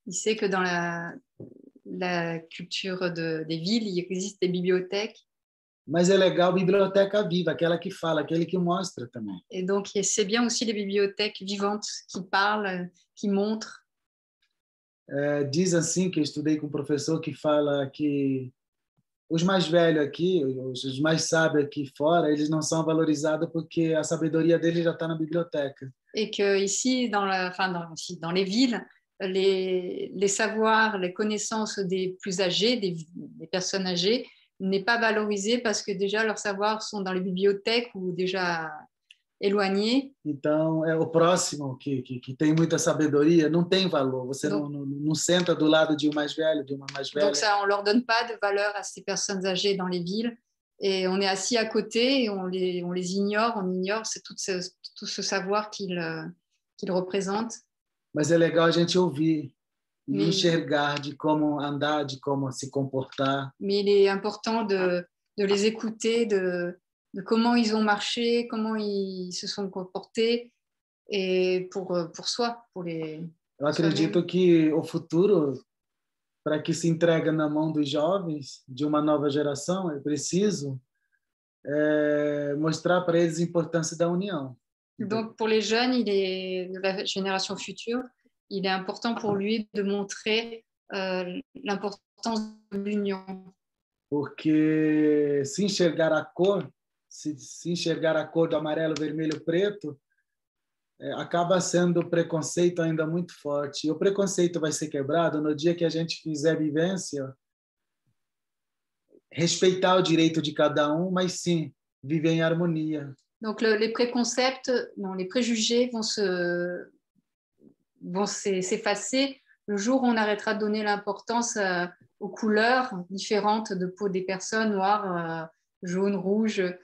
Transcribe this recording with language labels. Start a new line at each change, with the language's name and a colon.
French: Il sait que dans la culture des villes, il existe des bibliothèques.
Portuguese: Mas é legal biblioteca viva, aquela que fala, aquele que mostra também.
French: Et donc c'est bien aussi les bibliothèques vivantes qui parlent, qui montrent.
Portuguese: Diz assim que eu estudei com um professor que fala que os mais velhos aqui, os mais sábios aqui fora, eles não são valorizados porque a sabedoria deles já está na biblioteca.
French: Et que ici dans les villes, les savoirs, les connaissances des plus âgés, des personnes âgées, n'est pas valorisé parce que déjà leurs savoirs sont dans les bibliothèques ou déjà éloignés.
Portuguese: Então, o próximo que tem muita sabedoria não tem valor. Você não senta do lado de um mais velho, de uma mais velha.
French: Donc ça, on leur donne pas de valeur à ces personnes âgées dans les villes et on est assis à côté et on les ignore, on ignore tout ce savoir qu'ils représentent.
Portuguese: Mas é legal a gente ouvir. Enxergar de como andar, de como se comportar.
French: Mais il est important de les écouter, de comment ils ont marché, comment ils se sont comportés, et pour soi, pour les...
Portuguese: Eu acredito que o futuro, para que se entregue na mão dos jovens, de uma nova geração, é preciso mostrar para eles a importância da união.
French: Donc pour les jeunes, de la génération future, il est important pour lui de montrer l'importance de l'union.
Portuguese: Porque se enxergar a cor, se enxergar a cor do amarelo, vermelho, preto, acaba sendo o preconceito ainda muito forte. E o preconceito vai ser quebrado no dia que a gente fizer vivência, respeitar o direito de cada um, mas sim, viver em harmonia.
French: Donc les préconcepts, non, les préjugés vont s'effacer le jour où on arrêtera de donner l'importance aux couleurs différentes de peau des personnes, noires, jaunes, rouges.